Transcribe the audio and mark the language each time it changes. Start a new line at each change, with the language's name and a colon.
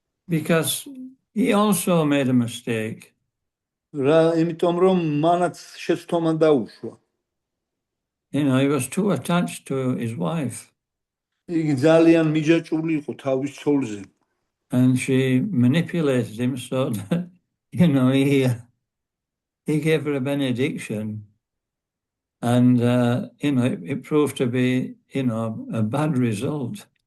English: Because he also made a mistake.
Georgian: იმიტომ რომ მანაც შეცდომა დაუშვა.
English: He was too attached to his wife.
Georgian: იგი ძალიან მიჯაჭვული იყო თავის ცოლზე.
English: And she manipulated him so that, he gave her a benediction. And, it proved to be, a bad result.